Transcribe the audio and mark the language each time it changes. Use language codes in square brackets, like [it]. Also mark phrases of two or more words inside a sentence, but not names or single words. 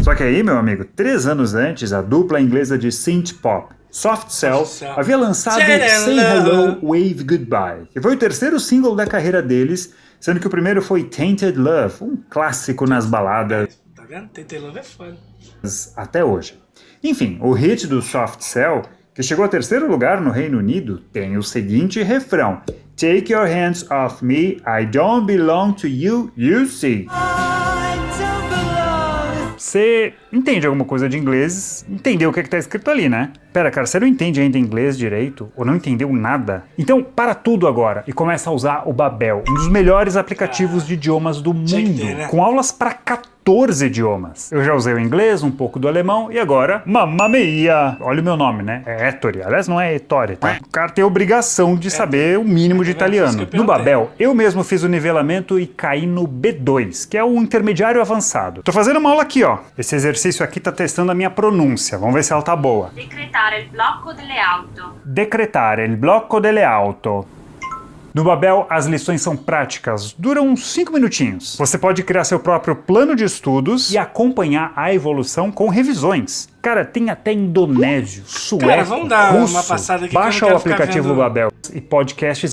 [pt] Só que aí, meu amigo, 3 anos antes, a dupla inglesa de [en] synth pop [pt] Soft Cell havia lançado Say Hello, Wave Goodbye, que foi o terceiro single da carreira deles, sendo que o primeiro foi Tainted Love, um clássico nas baladas. Tá vendo? Tainted Love é foda. Até hoje. Enfim, o hit do Soft Cell, que chegou a terceiro lugar no Reino Unido, tem o seguinte refrão: [en] Take your hands off me, I don't belong to you, you see. [pt] Você entende alguma coisa de inglês, entendeu o que está escrito ali, né? Pera, cara, você não entende ainda inglês direito? Ou não entendeu nada? Então, para tudo agora e começa a usar o Babel, um dos melhores aplicativos de idiomas do mundo, né? com aulas para 14 idiomas. Eu já usei o inglês, um pouco do alemão e agora, [it] Mamma Mia! [pt] Olha o meu nome, né? É Ettore. Aliás, não é Ettore, tá? O cara tem a obrigação de saber o mínimo de italiano. No Babel, eu mesmo fiz o nivelamento e caí no B2, que é o intermediário avançado. Tô fazendo uma aula aqui, ó. Esse exercício aqui tá testando a minha pronúncia. Vamos ver se ela tá boa. [it] Decretare il blocco delle auto. Decretare il blocco delle auto. [pt] No Babel, as lições são práticas, duram uns 5 minutinhos. Você pode criar seu próprio plano de estudos e acompanhar a evolução com revisões. Cara, tem até indonésio, sueco, Cara, vamos dar russo. uma passada aqui. Baixa que eu o não quero aplicativo ficar vendo... Babel e podcasts.